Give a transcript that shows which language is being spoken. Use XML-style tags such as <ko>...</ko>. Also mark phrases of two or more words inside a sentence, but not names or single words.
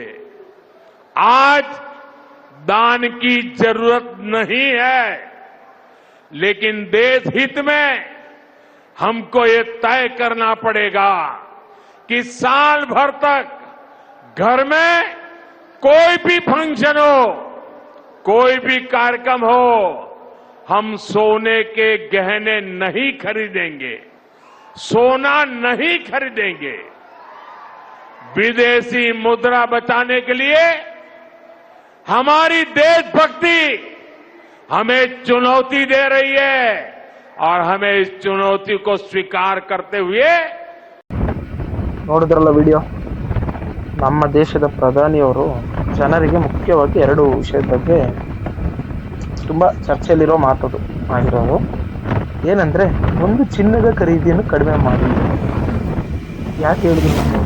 <hi>आज दान की जरूरत नहीं है, लेकिन देश हित में हमको ये तय करना पड़ेगा कि साल भर तक घर में कोई भी फंक्शन हो, कोई भी कार्यक्रम हो, हम सोने के गहने नहीं खरीदेंगे, सोना नहीं खरीदेंगे। विदेशी मुद्रा बचाने के लिए हमारी देशभक्ति हमें चुनौती दे रही है और हमें इस चुनौती को स्वीकार करते हुए</hi> <kn>ನೋಡಿದ್ರಲ್ಲ ವಿಡಿಯೋ. ನಮ್ಮ ದೇಶದ ಪ್ರಧಾನಿಯವರು ಜನರಿಗೆ ಮುಖ್ಯವಾಗಿ ಎರಡು ವಿಷಯದ ಬಗ್ಗೆ ತುಂಬ ಚರ್ಚೆಯಲ್ಲಿರೋ ಮಾತದು ಆಗಿರೋದು. ಏನಂದರೆ, ಒಂದು, ಚಿನ್ನದ ಖರೀದಿಯನ್ನು ಕಡಿಮೆ ಮಾಡಿ. ಯಾಕೆ ಹೇಳಿದ್ರು?</kn>